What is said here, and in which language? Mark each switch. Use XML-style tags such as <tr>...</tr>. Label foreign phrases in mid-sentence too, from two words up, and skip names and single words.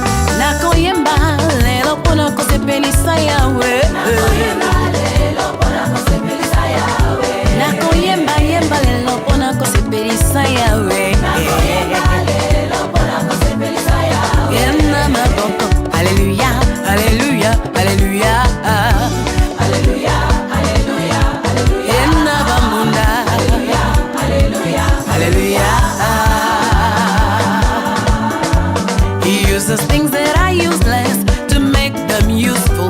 <ln>Nakoyemba lelo pona kosepelisa yawe. Nakoyemba yemba lelo pona kosepelisa yawe. Hallelujah, hallelujah, hallelujah.</ln> <en>He uses things that are useless to make them useful.</en>